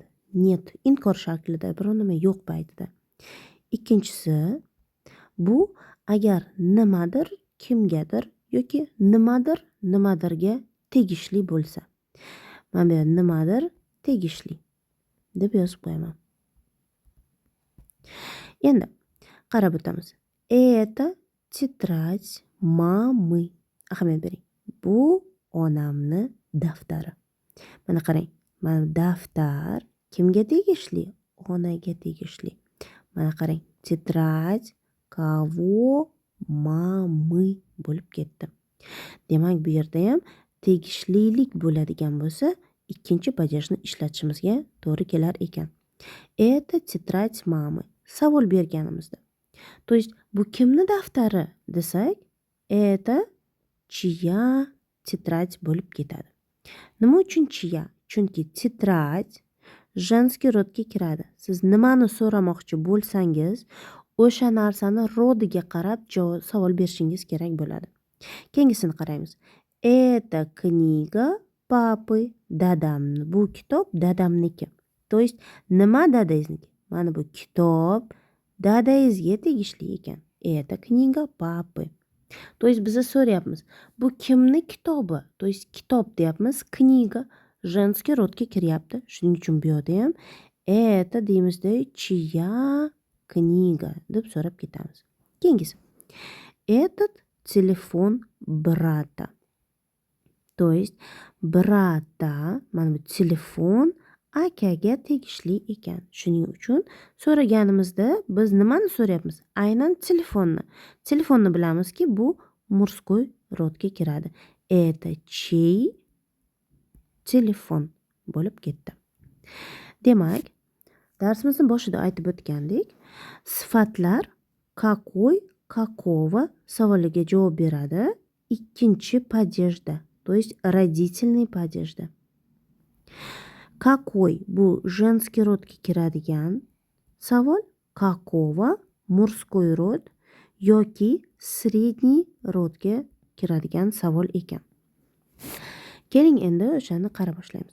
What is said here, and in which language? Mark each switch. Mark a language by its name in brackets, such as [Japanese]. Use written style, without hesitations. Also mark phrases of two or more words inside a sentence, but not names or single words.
[Uzbek] Нет, inkor shaklida biron nima yo'q paytida. Ikkinchisi bu agar nimadir kimgadir yoki nimadir nimadirga tegishli bo'lsa. Mana bu yerda nimadir tegishli deb yozib qo'yaman. Endi qarab o'tamiz. [Russian] Это тетрадь мамы. [Uzbek] Ahamiyat bering. Bu onamni daftari. Mana qarang. Mana daftar kimga tegishli? Onaga tegishli. Mana qarang. [Russian] Тетрадь кого мамы [Uzbek] bo'lib ketdi. Demak, bu yerda ham tegishlilik bo'ladigan bo'lsa, ikkinchi падежni ishlatishimizga to'g'ri kelar ekan. [Russian] Это тетрадь мамы. [Uzbek] Savol berganimizda. [Russian] То есть [Uzbek] bu kimni daftari desak, [Russian] это чья тетрадь [Uzbek] bo'lib ketadi. Nima uchun чья? Chunki tетрадь женский rodga kiradi. Siz nimani so'ramoqchi bo'lsangiz, o'sha narsani rodiga qarab savol berishingiz kerak bo'ladi. Keyingisini qaraymiz. [Russian] Это книга папы. [Uzbek] Dadamni. Bu kitob dadamniki. [Russian] То есть [Uzbek] nima dadangizniki? Mana bu kitob dadangizga tegishli ekan. [Russian] Это книга папы. То есть [Uzbek] biz so'rayapmiz. Bu kimni kitobi? [Russian] То есть [Uzbek] kitob deyapmiz. [Russian] Книга женский [Uzbek] rodga kiryapti. Shuning uchun bu yerda ham это deymizda [Russian] чья книга [Uzbek] deb so'rab ketamiz. Keyingisi. [Russian] Этот телефон брата. То есть брата, [Uzbek] mana bu telefon akaga tegishli ekan. Shuning uchun so'raganimizda biz nimani so'rayapmiz? Aynan telefonni. Telefonni bilamizki, bu мужской rodga kiradi. [Russian] Это чей телефон [Uzbek] bo'lib ketdi. Demak, darsimizning boshida aytib o'tgandik, sifatlar [Russian] какой, какого [Uzbek] savoliga javob beradi ikkinchi падежda, [Russian] то есть родительный падежda. [Uzbek] Какой bu женский rodga kiradigan savol, какого мужской rod yoki средний rodga kiradigan savol ekan. Keling endi o'shani qara boshlaymiz.